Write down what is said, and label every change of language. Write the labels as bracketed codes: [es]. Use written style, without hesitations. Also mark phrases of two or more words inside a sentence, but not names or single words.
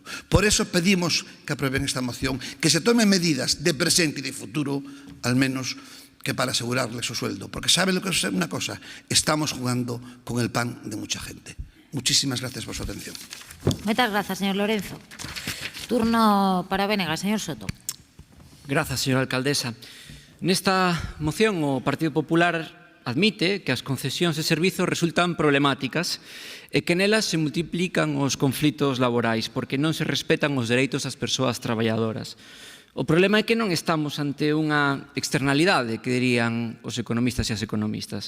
[es] Por eso pedimos que aprueben esta moción, que se tomen medidas de presente y de futuro, al menos que para asegurarle su sueldo. Porque ¿saben lo que es una cosa? Estamos jugando con el pan de mucha gente. Muchísimas gracias por su atención. Muchas gracias, señor Lorenzo. Turno para Bénega, señor Soto. [gl] Grazas, señora alcaldesa. Nesta moción, o Partido Popular admite que as concesións de servizos resultan problemáticas e que nelas se multiplican os conflitos laborais porque non se respetan os dereitos das persoas traballadoras. O problema é que non estamos ante unha externalidade, que dirían os economistas e as economistas.